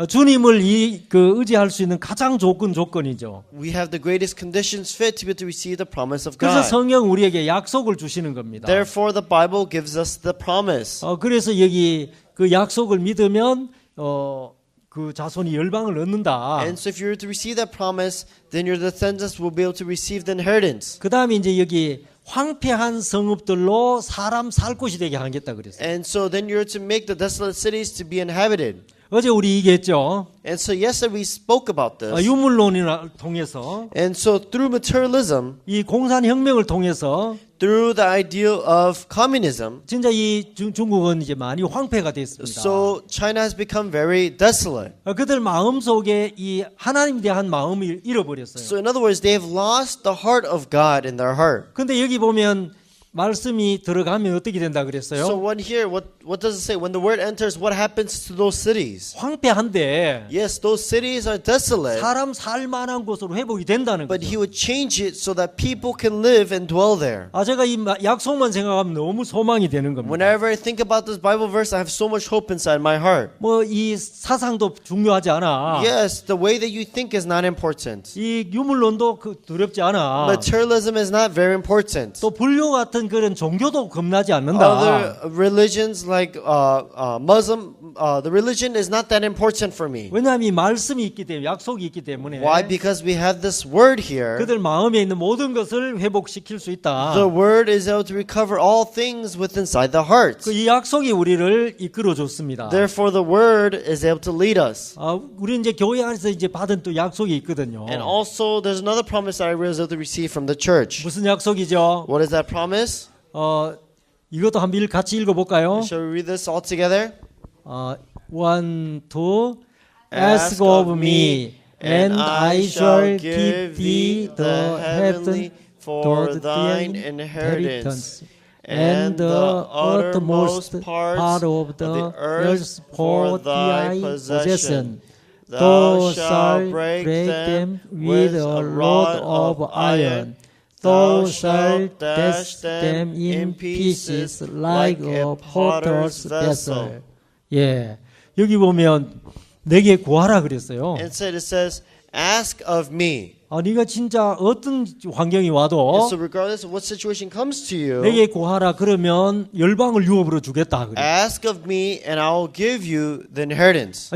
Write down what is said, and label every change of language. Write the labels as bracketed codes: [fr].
[ko] 주님을 의지할 수 있는 가장 좋은 조건이죠. [en] we have the greatest conditions fit to be able to receive the promise of [ko] 그래서 [en] God. [ko] 성경 우리에게 약속을 주시는 겁니다. [en] Therefore, the Bible gives us the promise. [ko] 그래서 여기 그 약속을 믿으면 그 자손이 열방을 얻는다. [en] And so if you were to receive that promise, then your descendants will be able to receive the inheritance. [ko] 그 다음에 이제 여기 황폐한 성읍들로 사람 살 곳이 되게 하겠다 그랬어요. [en] And so then you're to make the desolate cities to be inhabited. [ko] 어제 우리 얘기했죠. [en] And so yesterday we spoke about this. [ko] 유물론을 통해서 [en] And so through materialism, [ko] 이 공산혁명을 통해서 [en] through the ideal of communism, [ko] 진짜 이 중국은 이제 많이 황폐가 됐습니다. [en] so China has become very desolate. [ko] 그들 마음 속에 이 하나님에 대한 마음을 잃어버렸어요. [en] So in other words, they have lost the heart of God in their heart. [ko] 근데 여기 보면 말씀이 들어가면 어떻게 된다 [en] So [ko] 그랬어요? [en] when here, what does it say? When the word enters, what happens to those cities? [ko] 황폐한데 [en] Yes, those cities are desolate, [ko] 사람 살만한 곳으로 회복이 된다는 [en] but [ko] 거죠. [en] he would change it so that people can live and dwell there. [ko] 제가 이 약속만 생각하면 너무 소망이 되는 겁니다. [en] Whenever I think about this Bible verse, I have so much hope inside my heart. [ko] 뭐 이 사상도 중요하지 않아. [en] Yes, the way that you think is not important. [ko] 이 유물론도 두렵지 않아. [en] Materialism is not very important. [ko] 또 불교 같은 그런 종교도 겁나지 않는다. [en] Other religions like Muslim, the religion is not that important for me. [ko] 왜냐하면 이 말씀이 있기 때문에 약속이 있기 때문에 [en] Why? Because we have this word here. [ko] 그들 마음에 있는 모든 것을 회복시킬 수 있다. [en] The word is able to recover all things within inside the heart. [ko] 이 약속이 우리를 이끌어 줬습니다. [en] Therefore, the word is able to lead us. [ko] 우리 이제 교회 안에서 이제 받은 또 약속이 있거든요. [en] And also, there's another promise that I was able to receive from the church. [ko] 무슨 약속이죠? [en] What is that promise? [ko] 이것도 한번 같이 읽어볼까요? [en] Shall we read this all together? 1, 2 Ask of me, and I shall give thee the heaven for thine inheritance, and the uttermost part of the earth for thy possession. Thou shalt break them with a rod of iron. Thou shalt dash them in pieces like a potter's vessel. [ko] 예, 여기 보면 내게 구하라 그랬어요. [en] Instead, it says, "Ask of me." [ko] 네가 진짜 어떤 환경이 와도 [en] And so, regardless of what situation comes to you, [ko] 내게 구하라 그러면 열방을 유업으로 주겠다 그래. [en] ask of me, and I will give you the inheritance.